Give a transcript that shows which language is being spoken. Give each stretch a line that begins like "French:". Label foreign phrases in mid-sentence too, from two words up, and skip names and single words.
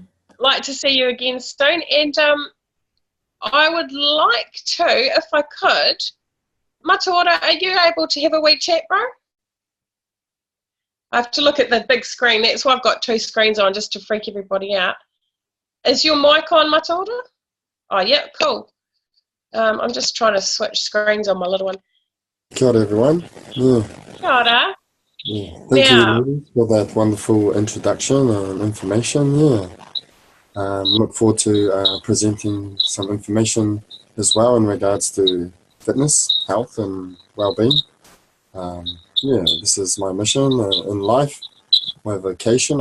English: Like to see you again soon, and I would like to, if I could, Mataora, are you able to have a wee chat, bro? I have to look at the big screen. That's why I've got 2 screens on, just to freak everybody out. Is your mic on, Mataora? Oh, yeah, cool. I'm just trying to switch screens on my little one.
Māori: Kia ora,
English: everyone.
Māori: Kia ora.
English: Thank you, Miri, for that wonderful introduction and information. Look forward to presenting some information as well in regards to fitness, health, and well-being. This is my mission in life, my vocation.